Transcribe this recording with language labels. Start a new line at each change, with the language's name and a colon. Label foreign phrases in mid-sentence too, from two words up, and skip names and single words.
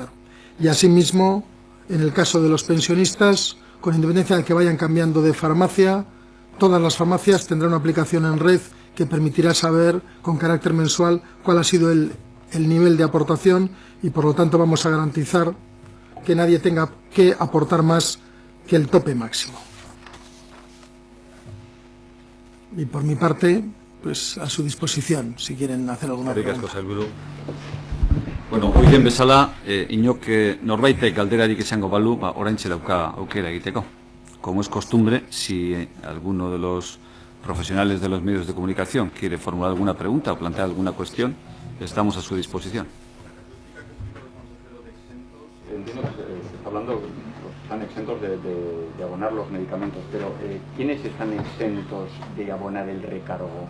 Spanish: Y asimismo, en el caso de los pensionistas, con independencia de que vayan cambiando de farmacia, todas las farmacias tendrán una aplicación en red que permitirá saber con carácter mensual cuál ha sido el nivel de aportación y por lo tanto vamos a garantizar que nadie tenga que aportar más que el tope máximo. Y por mi parte, pues a su disposición si quieren hacer alguna pregunta.
Basque: Bueno, hoy bezala, inok norbaitek galderarik izango balu, oraintxe dauka aukera egiteko.
Spanish: Como es costumbre, si alguno de los profesionales de los medios de comunicación quiere formular alguna pregunta o plantear alguna cuestión, estamos a su disposición. Entiendo que se está hablando, están exentos de abonar los medicamentos, pero ¿quiénes están exentos de abonar el recargo?